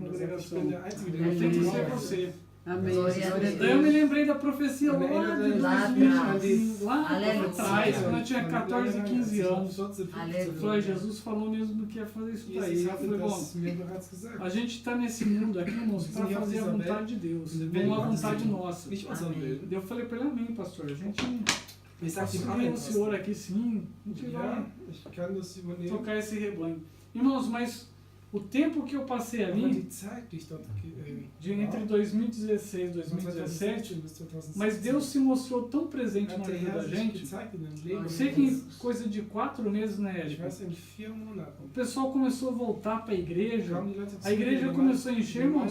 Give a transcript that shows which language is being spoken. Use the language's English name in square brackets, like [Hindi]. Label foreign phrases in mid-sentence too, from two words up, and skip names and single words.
[German] Und er sagt, ich [Portuguese] congregação. [German] bin der Einzige, der [Portuguese] Eu [German] mich [Portuguese] tenho que ser [German] vertraut. [Portuguese] você. Amém. Glória a Daí eu me Deus. lembrei da profecia lá de Lá 2000, atrás. lá Aleluia. atrás, quando eu tinha 14, 15 anos. 14, 15 Aleluia. Eu falei, Jesus falou mesmo que ia fazer isso pra ele. Jesus Eu [German] hatte [Portuguese] falei, bom, [German] das mir bereits gesagt. [Portuguese] a gente está nesse mundo aqui, irmãos, para fazer a vontade de Deus, não a vontade nossa. [German] Nicht unseren Willen. [Portuguese] Daí eu falei para ele, amém, pastor. A gente [German] Ich sag ihm [Portuguese] Auxilia [German] Amen. [Portuguese] o Senhor aqui sim, a gente [German] Ja, [Portuguese] vai [German] ich kann das übernehmen. [Portuguese] tocar esse rebanho. Irmãos, mas o tempo que eu passei [German] Aber [Portuguese] ali, [German] die Zeit, die ich dort [Portuguese] entre 2016 e 2017, mas Deus se mostrou tão presente na vida da gente. Eu sei que em coisa de 4 meses, né, Érico? O pessoal começou a voltar para a igreja começou a encher, irmãos.